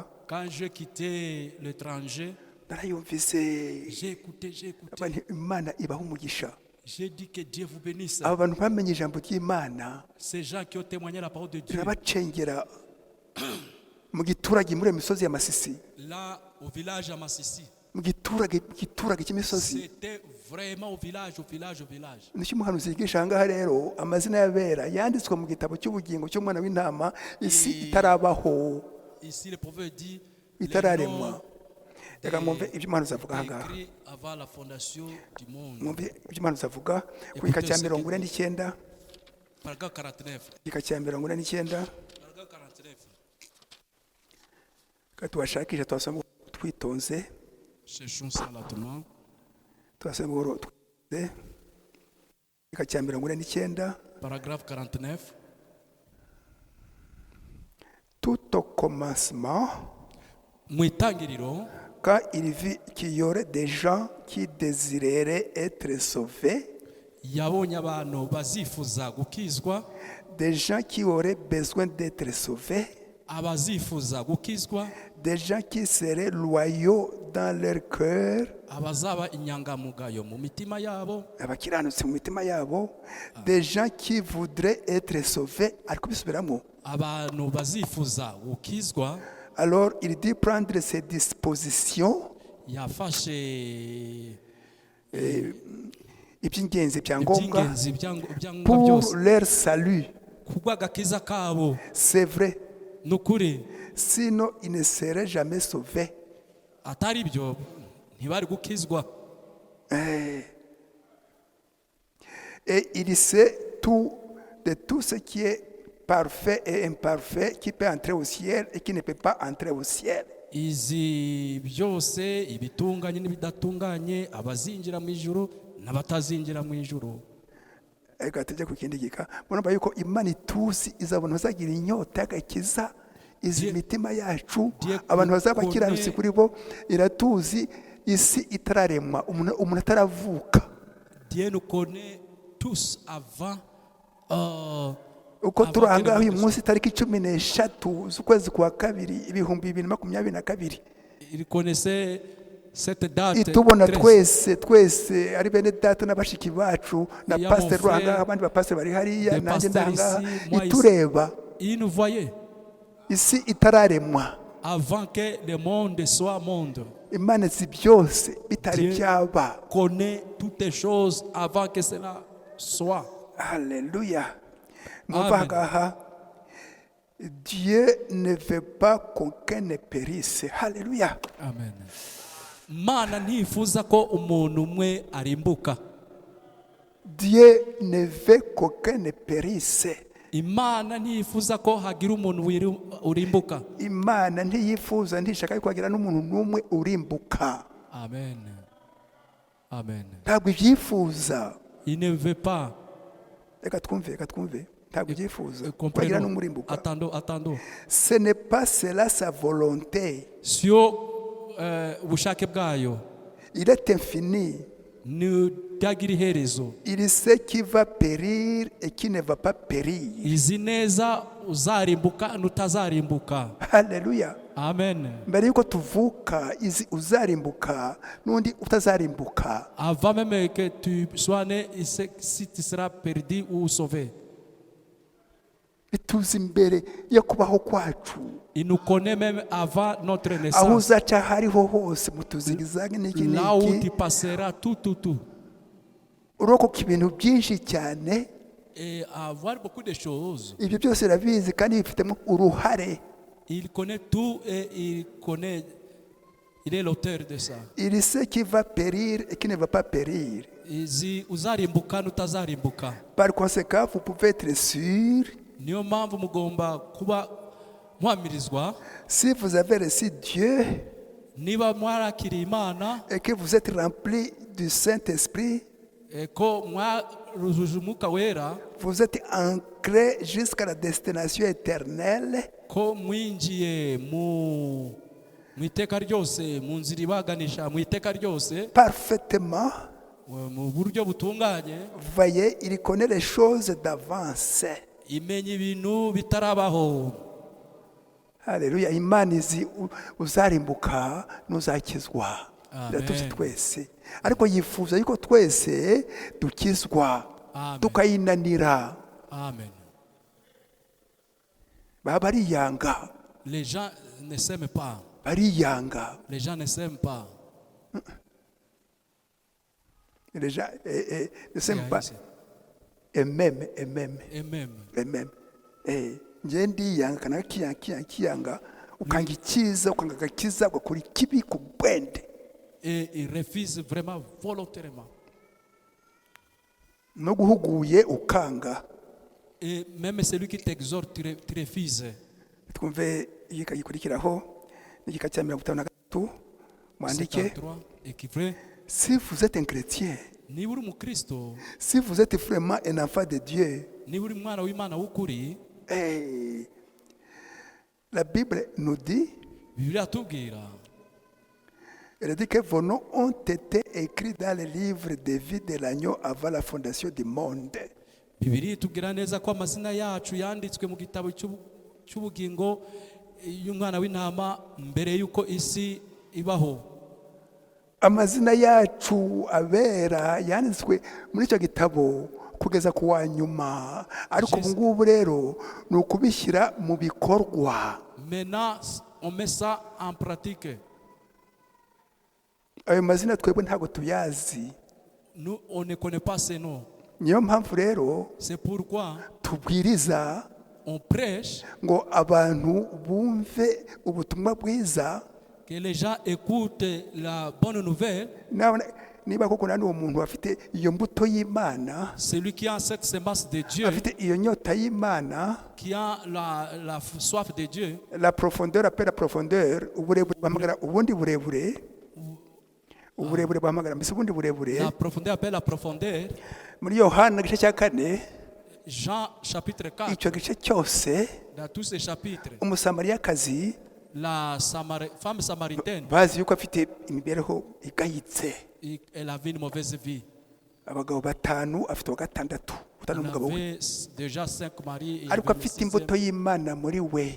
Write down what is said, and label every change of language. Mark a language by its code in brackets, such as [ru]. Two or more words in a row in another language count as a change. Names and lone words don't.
[fr] Quand j'ai quitté l'étranger, [rw] narayumvise. [fr] j'ai écouté. [rw] Abantu Imana ibaha umugisha. [fr] J'ai dit que Dieu vous bénisse. [rw] Aba bantu bamenye ijambo ry'Imana [fr] Ces gens qui ont témoigné la parole de Dieu, [rw] rirabacengera mu giturage muri iyo misozi ya Masisi, [fr] là au village à Massissi. [rw] mu giturage cy'imisozi. [fr] C'était vraiment au village. [rw] Nicyo umuhanuzi yigisha aha ngaha rero, amazina y'abera yanditswe mu gitabo cy'ubugingo cy'umwana w'intama, isi itarabaho, [fr] Ici, le prophète dit [rw] itararemwa. Reka mwumve ibyo umuhanuzi avuga aha ngaha. [fr] écrit avant la fondation du monde. [rw] Mwumve ibyo umuhanuzi avuga ku gika cya 49, [fr] Paragraphe 49. [rw] igika cya 49. [fr] Paragraphe 49. [rw] Kandi tubashakisha, twasoma twitonze, [fr] Cherchons ça lentement. [rw] twasoma buhoro twitonze. Igika cya 49. [fr] Paragraphe 49. Tout au commencement, [rw] Mu itangiriro, [fr] quand il vit qu'il y aurait des gens qui désireraient être sauvés, [rw] yabonye abantu bazifuza gukizwa, [fr] des gens qui auraient besoin d'être sauvés, [rw] abazifuza gukizwa, [fr] des gens qui seraient loyaux dans leur cœur, [rw] abazaba inyangamugayo mu mitima yabo, abakiranutsi mu mitima yabo, [fr] des gens qui voudraient être sauvés, [rw] ariko bisubiramo. abantu bazifuza gukizwa. [fr] Alors il dit prendre ses dispositions, [rw] Yafashe iby'ingenzi bya ngombwa iby'ingenzi ibyangombwa [fr] pour [rw] byose [fr] leur salut. [rw] kubw'agakiza kabo. [fr] C'est vrai. [rw] Ni ukuri, [fr] Sinon, ils ne seraient jamais sauvés. [rw] atari byo ntibari gukizwa. [fr] Et il sait tout de tout ce qui est parfait et imparfait, qui peut entrer au ciel et qui ne peut pas entrer au ciel. [rw] Izi byose, ibitunganye n'ibidatunganye, abazinjira mu ijuru n'abatazinjira mu ijuru. Ariko tujya ku kindi gika, murumva yuko Imana ituzi izabona bazagira inyota y'agakiza izi mitima yacu, abantu bazaba bakiranutse kuri bo, iratuzi isi itararemwa, umuntu ataravuka. [fr] Dieu nous connaît tous avant [rw] uko turi aha ngaha uyu munsi tariki 13 z'ukwezi kwa kabiri 2022, [fr] il connaissait cette date. [rw] itubona twese ari bene data n'abashiki bacu na pasteur Rwanga, abandi ba pasteur bari hariya, nanjye ndanga itureba. [fr] Il nous voyait [rw] isi itararemwa, [fr] avant que le monde soit monde. [rw] Imana izi byose bitari byaba. [fr] Connaît toutes les choses avant que cela soit. Alléluia. Amen. Dieu ne veut pas qu'aucun ne périsse. Alléluia. Amen. [rw] Mana ntifuza ko umuntu umwe arimbuka. [fr] Dieu ne veut qu'aucun ne périsse. [rw] Imana ntifuza ko hagira umuntu urimbuka. Imana ntiyifuza, ntishaka yuko hagira n'umuntu n'umwe urimbuka. Amen. Amen. Ntabwo ibyifuza. [fr] Il ne veut pas. [rw] Reka twumve. Ntabwo ibyifuza ko hagira [fr] Comprenons. [rw] n'umwe urimbuka. [fr] Attendons. Ce n'est pas cela sa volonté. [rw] Sio ubushake bwayo. [fr] Il est infini. [rw] Ntiyagira iherezo. [fr] Il sait qui va périr et qui ne va pas périr. [rw] Izi neza uzarimbuka n'utazarimbuka. Alléluia. Amen. Mbere yuko tuvuka izi uzarimbuka n'undi utazarimbuka. [fr] Avant même que tu sois né, si tu seras perdu ou sauvé. [rw] Bituzi mbere yo kubaho kwacu. [fr] Il nous connaît même avant notre [rw] Aho [fr] naissance. [rw] uzaca hariho hose mutuzigizage n'iki [fr] Là où tu [rw] n'iki. [fr] passeras tout. [rw] Urokoka ibintu byinshi cyane. [fr] Et avoir beaucoup de choses. [rw] Ibyo byose urabizi kandi bifitemo uruhare. [fr] Il connaît tout et il est l'auteur de ça. Il sait qui va périr et qui ne va pas périr. [rw] Izi uzarimbuka n'utazarimbuka. [fr] Par conséquent, vous pouvez être sûr, [rw] Niyo mpamvu mugomba kuba mwamirizwa. [fr] si vous avez reçu Dieu [rw] Niba mwarakiriye Imana [fr] et que vous êtes rempli du Saint-Esprit, [rw] ko mwarujuje umwuka wera, [fr] vous êtes ancré jusqu'à la destination éternelle. [rw] ko mwinjiye mu iteka ryose, mu nzira ibaganisha mu iteka ryose, [fr] Parfaitement. [rw] mu buryo butunganye. [fr] Vous voyez, il connaît les choses d'avance. [rw] Imenya ibintu bitarabaho. Alléluia. Imana izi uzarimbuka n'uzakizwa. Amen. Iratuzi twese. Ariko yifuza yuko twese dukizwa. Amen. Tukayinanira. Amen. Baba bariyanga. [fr] Les gens ne s'aiment pas. Bariyanga. Les gens ne s'aiment pas. Les gens ne s'aiment pas. Et même. Et même. [rw] Njye ndiyanga kana kiyanga ukanga icyiza ukanga agakiza ugakora ikibi ku bwende. [fr] Et ils refusent vraiment volontairement. [rw] No guhuguye ukanga. [fr] Et même celui qui t'exhorte, tu refuses. [rw] Twumve igika gikurikiraho n'igika cya 53 mwandike. 53, [fr] écrivez. Si vous êtes un chrétien, [rw] Niba uri umukristo, [fr] si vous êtes vraiment un enfant de Dieu, [rw] niba uri umwana w'Imana w'ukuri, [fr] la Bible nous dit, [rw] Bibiliya atubwira, [fr] elle dit que vos noms ont été écrits dans le livre de vie de l'agneau avant la fondation du monde. [rw] Bibiliya itubwira neza ko amazina yacu yanditswe mu gitabo cy'ubugingo y'umwana w'intama mbere y'uko isi ibaho. amazina yacu abera yanditswe muri icyo gitabo kugeza ku wa nyuma, ariko ubu ngubu rero ni ukubishyira mu bikorwa. [fr] Maintenant, on met ça en pratique. [rw] ayo mazina twebwe ntabwo tuyazi, [fr] Nous, on ne connaît pas ces noms. [rw] niyo mpamvu rero [fr] C'est pourquoi [rw] tubwiriza [fr] on prêche, [rw] ngo abantu bumve ubutumwa bwiza. [fr] que les gens écoutent la bonne nouvelle. [rw] Niba koko nani uwo muntu afite iyo mbuto y'Imana, [fr] Celui qui a cette semence de Dieu, [rw] afite iyo nyota y'Imana, [fr] qui a la soif de Dieu, la profondeur appelle la profondeur, [rw] uburebure bahamagara ubundi burebure, uburebure bahamagara mbese ubundi burebure. [fr] la profondeur appelle la profondeur. [rw] Muri Yohana igice cya 4, [fr] Jean chapitre 4, [rw] icyo gice cyose [fr] dans tous ces chapitres, [rw] umusamariyakazi [fr] la femme samaritaine, [rw] bazi yuko afite imibereho igayitse. [fr] elle avait une mauvaise vie. [rw] Abagabo 5, afite wa gatandatu, utanu [fr] Il [rw] umugabo we, [fr] avait déjà 5 maris. Et [rw] ariko afite imbuto y'Imana muri we.